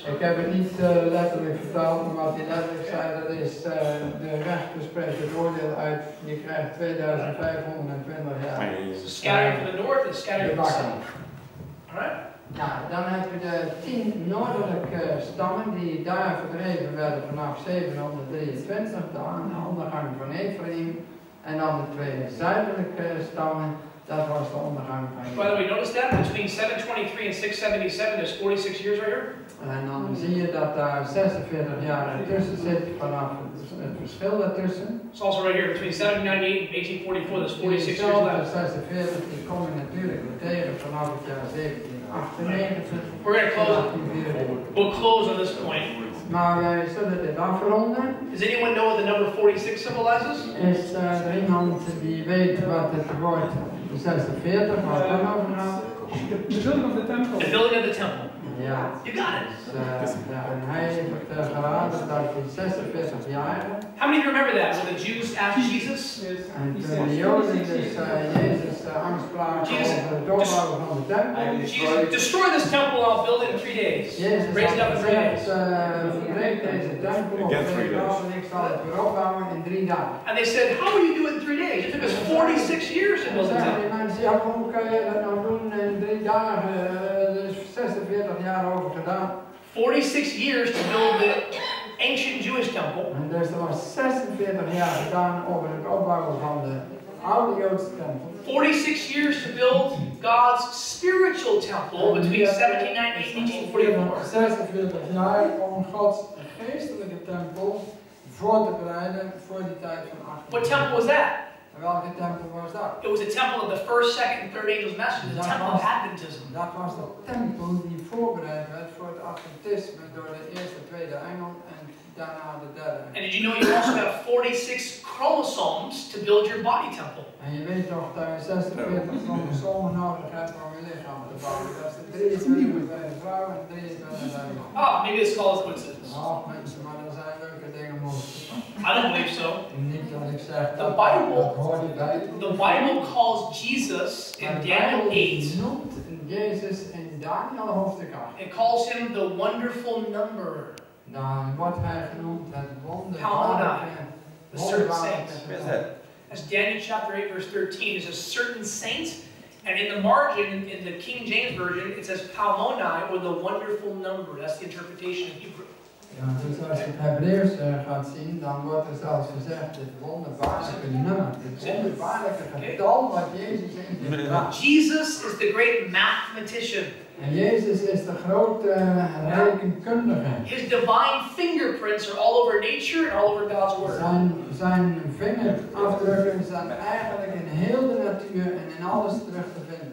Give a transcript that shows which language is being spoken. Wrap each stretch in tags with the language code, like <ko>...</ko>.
<nl>Ik heb het niet letterlijk vertaald, maar wat hij letterlijk zei, dat is de rechter spreekt het oordeel uit. Je krijgt 2520 jaar.</nl> <en>So scattering from the north and scattering from the south. Alright?</en> <nl>Nou, dan heb je de 10 noordelijke stammen die daar verdreven werden vanaf 723, de ondergang van Ephraim. En dan de 2 zuidelijke stammen Dat was de ondergang van</nl> <en>By the way, notice that between 723 and 677, there's 46 years right here.</en> <nl>En dan zie je dat daar 46 jaar tussen zit, vanaf het verschil ertussen.</nl> <en>It's also right here, between 1798 and 1844, there's 46 years left.</en> <nl>46, die kom je natuurlijk tegen vanaf het jaar 1798.</nl> <en>We'll close on this point.</en> <nl>Maar wij zullen dit afronden.</nl> <en>Does anyone know what the number 46 symbolizes?</en> <nl>Is er iemand die weet wat het woord 46, wat dan over gaat?</nl> <en>The building of the temple. The building of the temple.</en> <nl>Ja.</nl> <en>You got it.</en> <nl>Ja, en hij heeft geraden dat hij 46 jaar.</nl> <en>How many of you remember that when the Jews asked Jesus?</en> <nl>En toen de Joden dus Jezus aanspraken over het opbouwen van de tempel.</nl> <en>Jesus, destroy this temple, I'll build it in 3 days.</en> <nl>Jezus</nl> <en>Raise it up in 3 days.</en> <nl>verbreek deze tempel op 3 dagen en ik zal het weer opbouwen in 3 dagen.</nl> <en>And they said, how will you do it in 3 days? It took us 46 years to build the temple.</en> <nl>Die mensen, ja, hoe kan je dat nou doen in 3 dagen? Dus 46 jaar over gedaan.</nl> <en>46 years to build the ancient Jewish temple.</en> <nl>En dus er was 46 jaar gedaan over het opbouwen van de oude Joodse tempel.</nl> <en>46 years to build God's spiritual temple between 1798 and 1844.</en> <nl>46 jaar om Gods geestelijke tempel voor te bereiden voor die tijd van 18.</nl> <en>What temple was that?</en> <nl>En welke tempel was dat?</nl> <en>It was the temple of the first, second, and third angel's message, the temple of Adventism.</en> <nl>Dat was de tempel die voorbereid werd voor het Adventisme door de eerste, tweede engel en daarna de derde.</nl> <en>And did you know you also have 46 chromosomes to build your body temple?</en> <nl>En je weet toch dat je 46 chromosomen nodig hebt om je lichaam te bouwen. Dat is de 23 bij de vrouw en 23 bij de man.</nl> <en>Oh, maybe this call is coincidence.</en> <nl>Half mensen, maar er zijn leuke dingen mogelijk.</nl> <en>I don't believe so.</en> <nl>Niet dat ik zeg</nl> <en>The</en> <nl>dat</nl> <en>Bible,</en> <nl>hoort erbij.</nl> <en>the Bible calls Jesus in Daniel 8.</en> <nl>Noemt Jezus in Daniel hoofdstuk 8.</nl> <en>It calls him the wonderful number.</en> <nl>Dan wordt hij genoemd het</nl> <en>Palmona, the certain saint. Where's that? As Daniel chapter 8 verse 13 is a certain saint, and in the margin, in the King James Version, it says Palmoni, or the wonderful number. That's the interpretation in Hebrew.</en> <nl>Ja, dus als je het Hebreeuws gaat zien, dan wordt er zelfs gezegd het wonderbaarlijke nummer, het wonderbaarlijke getal wat Jezus ingebracht.</nl> <en>Jesus is the great mathematician.</en> <nl>En Jezus is de grote rekenkundige. His divine fingerprints are all over nature and all over God's word. Zijn vingerafdrukken zijn eigenlijk in heel de natuur en in alles terug te vinden.</nl>